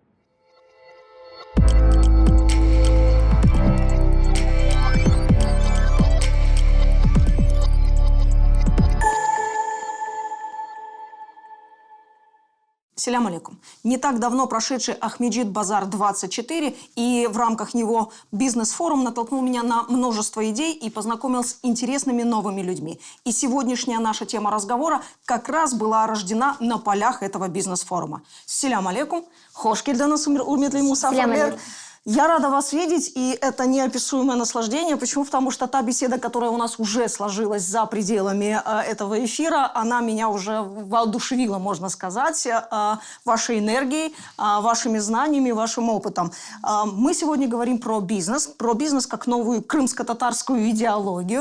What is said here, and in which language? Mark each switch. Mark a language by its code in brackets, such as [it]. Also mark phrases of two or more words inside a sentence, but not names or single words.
[ar] سلام عليكم. [ru] Не так давно прошедший Ахмеджит Базар 24 и в рамках него бизнес-форум натолкнул меня на множество идей и познакомил с интересными новыми людьми. И сегодняшняя наша тема разговора как раз была рождена на полях этого бизнес-форума. [ar] سلام عليكم. [crh] Хош келдіңіз урметли мусафирлер. [ru] Я рада вас видеть, и это неописуемое наслаждение. Почему? Потому что та беседа, которая у нас уже сложилась за пределами этого эфира, она меня уже воодушевила, можно сказать, вашей энергией, вашими знаниями, вашим опытом. Мы сегодня говорим про бизнес как новую крымско-татарскую идеологию.